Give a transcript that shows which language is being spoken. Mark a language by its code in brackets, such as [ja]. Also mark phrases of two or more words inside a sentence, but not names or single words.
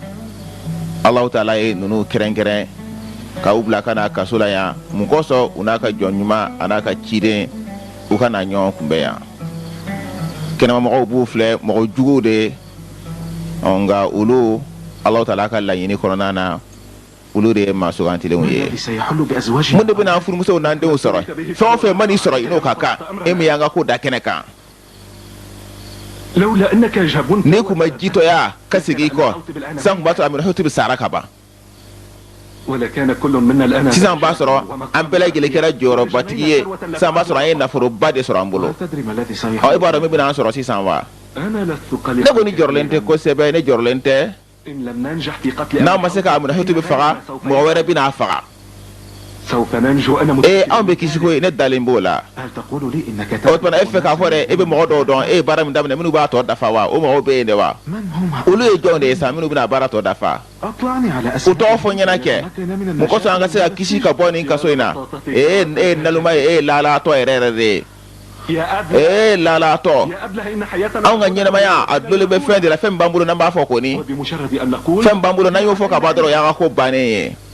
[ar] الله تعالى [bm] ye ninnu kɛrɛnkɛrɛn k'aw bila ka na kaso la yan mun kosɔn u n'a ka jɔn ɲuman a n'a ka ciden u ka na ɲɔgɔn kunbɛn yan. Kɛnɛmamɔgɔw b'u filɛ mɔgɔ juguw de nka olu [ar] الله تعالى [bm] ka laɲini kɔnɔna na olu de ye maa sugantilenw ye. [ar] الذي سيحل بأزواجها [bm] Mun de bɛna furumusow n'an denw sɔrɔ fɛn o fɛn man'i sɔrɔ i n'o ka kan e min y'an ka ko da kɛnɛ kan. [ar] لولا أنك جبنت [bm] N'i kun ma jitɔya ka segin i kɔ sisan kun b'a sɔrɔ Aminata bɛ sara ka ban. [ar] ولكان كل منا الآن [bm] Sisan b'a sɔrɔ an bɛɛ lajɛlen kɛra jɔyɔrɔbatigi ye sisan b'a sɔrɔ an ye nafoloba de sɔrɔ an bolo. [ar] لا تدري ما الذي [bm] E [ar] سيحدث [bm] b'a dɔn min bɛna an sɔrɔ sisan wa? [ar] أنا لست [bm] Ne kɔni jɔrɔlen tɛ kosɛbɛ ne jɔrɔlen tɛ. [ar] إن لم ننجح في قتل [bm] N'an ma se ka Aminata bɛ faga mɔgɔ wɛrɛ bɛna a faga. [ar] سوف ننجو أنا [bm] Anw bɛ kisi ko ye ne dalen b'o la. [ar] هل تقول لي إنك [bm] O tuma e fɛ k'a fɔ dɛ e bɛ mɔgɔ dɔw dɔn e ye baara min daminɛ minnu b'a tɔ dafa wa o mɔgɔw bɛ yen de wa? [ar] من هم [bm] Olu ye jɔnw de ye sa minnu bɛna baara tɔ dafa. [ar] أطلعني على [bm] U tɔgɔ fɔ n ɲɛna kɛ mun kosɔn an ka se ka kisi ka bɔ nin kaso in na e ye naloma ye e ye laalatɔ yɛrɛ yɛrɛ de ye lalatɔ anw ka ɲɛnamaya a dulonlen bɛ fɛn de la fɛn min b'an bolo n'an b'a fɔ ko ni fɛn b'an bolo n'an y'o fɔ ka ban dɔrɔn o y'an ka ko bannen ye.